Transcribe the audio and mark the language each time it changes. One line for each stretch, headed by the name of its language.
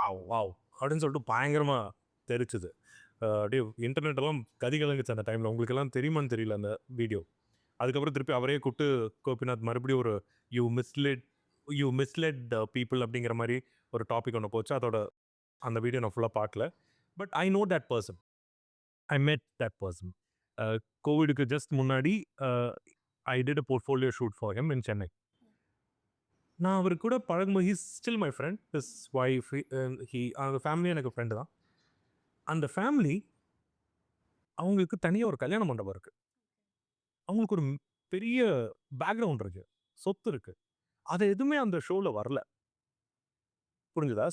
Tamil: Wow அப்படின்னு சொல்லிட்டு பயங்கரமாக தெரிச்சுது. அப்படியே இன்டர்நெட்டெல்லாம் கதிகலங்குச்சு அந்த டைமில். உங்களுக்கெல்லாம் தெரியுமான்னு தெரியல அந்த வீடியோ. அதுக்கப்புறம் திருப்பி அவரே கூப்பிட்டு கோபிநாத் மறுபடியும் ஒரு
English: you misled people
Tamil: அப்படிங்கிற மாதிரி ஒரு டாபிக் ஒன்று போச்சு. அதோட அந்த வீடியோ நான் ஃபுல்லாக பார்க்கல.
English: But I know that person. I met that person.
Tamil: கோவிடுக்கு just முன்னாடி
English: I did a portfolio shoot for him in Chennai.
Tamil: நான் அவர் கூட பழகும்போது
English: He's still my friend.
Tamil: His wife, அவங்க ஃபேமிலி எனக்கு ஃப்ரெண்டு தான். அந்த ஃபேமிலி அவங்களுக்கு தனியாக ஒரு கல்யாண மண்டபம் இருக்குது. அவங்களுக்கு ஒரு பெரிய பேக்ரவுண்ட் இருக்குது, சொத்து இருக்குது. அது எதுவுமே அந்த ஷோவில் வரல. புரிஞ்சுதா?